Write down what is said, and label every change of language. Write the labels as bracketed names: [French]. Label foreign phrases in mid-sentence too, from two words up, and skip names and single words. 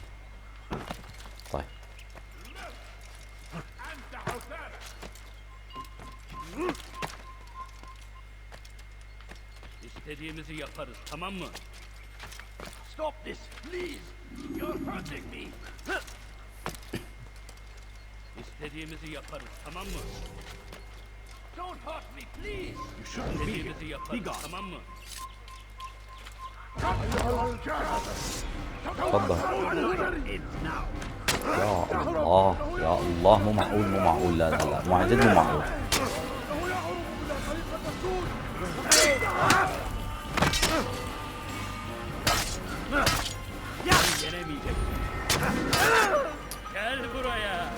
[Arabic] طيب [Turkish] İstediğimizi yaparız, tamam mı? [English] Stop this, please. You're hurting me. [Turkish] İstediğimizi yaparız, tamam mı? [English] Don't hurt me, please. You shouldn't be here. [Turkish] İstediğimizi yaparız, tamam mı? [Arabic] تفضل. يا الله يا الله، مو معقول مو معقول، لا لا لا، مو عن جد مو معقول. [Turkish] Gel buraya.